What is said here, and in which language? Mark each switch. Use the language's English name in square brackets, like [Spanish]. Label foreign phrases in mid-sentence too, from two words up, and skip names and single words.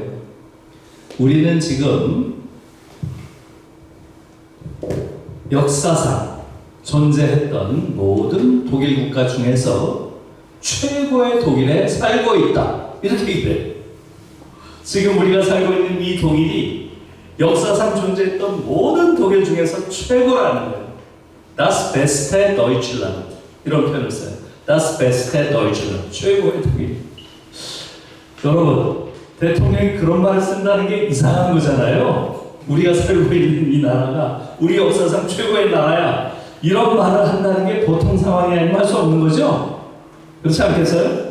[Korean] 우리는 지금 역사상 존재했던 모든 독일 국가 중에서 최고의 독일에 살고 있다. 이렇게 얘기해요. 지금 우리가 살고 있는 이 독일이 역사상 존재했던 모든 독일 중에서 최고라는 거예요. [German] Das beste Deutschland. [Korean] 이런 표현을 써요. [German] Das beste Deutschland. [Korean] 최고의 독일. 여러분, 대통령이 그런 말을 쓴다는 게 이상한 거잖아요. 우리가 살고 있는 이 나라가 우리 역사상 최고의 나라야. 이런 말을 한다는 게 보통 상황이 아니면 할 수 없는 거죠? 그렇지 않겠어요?